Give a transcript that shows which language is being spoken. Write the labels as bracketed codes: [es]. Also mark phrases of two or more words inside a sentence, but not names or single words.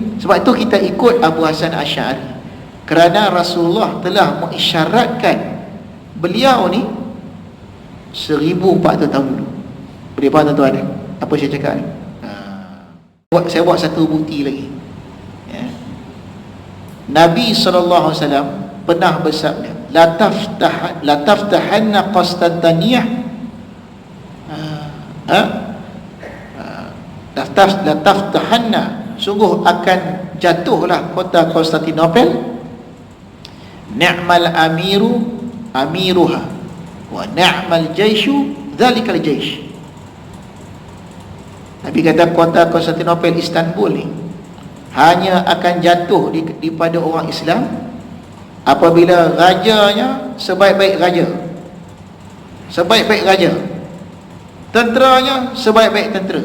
[ms] Sebab itu kita ikut Abu Hasan Asy'ari, kerana Rasulullah telah mengisyaratkan beliau ni 1400 tahun dulu. Boleh faham tuan-tuan apa saya cakap ni? Saya buat satu bukti lagi. Nabi SAW pernah bersabda, [ar] لتفتحن القسطنطينية، لتفتحن, [ms] sungguh akan jatuhlah kota Konstantinopel, [ar] نعم أميرها ونعم الجيش ذلك الجيش. [ms] Nabi kata kota Konstantinopel, Istanbul ni hanya akan jatuh daripada orang Islam apabila rajanya sebaik-baik raja, tenteranya sebaik-baik tentera.